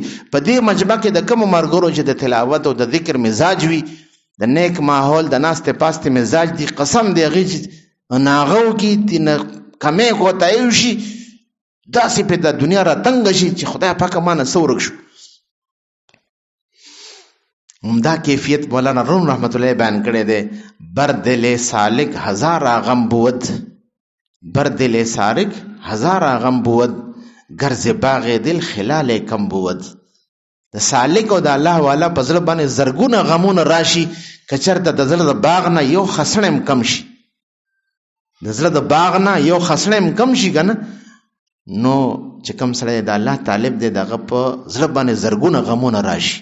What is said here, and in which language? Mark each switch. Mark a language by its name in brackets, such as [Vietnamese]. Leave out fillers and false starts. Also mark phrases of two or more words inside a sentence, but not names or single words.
[Pashto] په دې مجمع کې د کومو ملګرو چې د تلاوت او د ذکر مزاج وي، د نیک ماحول د ناستې پاستې مزاج دي، قسم دی هغې چې ناغه وکړي کمې کوتاهي وشي، داسې پې د دنیا راتنګه شي چې خدای پاکه ما نه څه ورک شو. همدا کیفیت مولانا روم [Arabic] رحمت الله [Pashto] بیان کړی دی. [Persian] بر دل سالک هزار غم بود، بر دل سالک هزار غم بود، گرز باغ دل خلال کم بود. [Pashto] د سالک او د الله والا په زړه باندې زرګونه غمونه راشي، که چېرته د زړه د باغ نه یو خسڼ هم کم شي، د زړه د باغ نه یو خسڼ هم کم شي که نه، نو چې کوم سړی د الله طالب دی دغه په زړه باندې زرګونه غمونه راشي.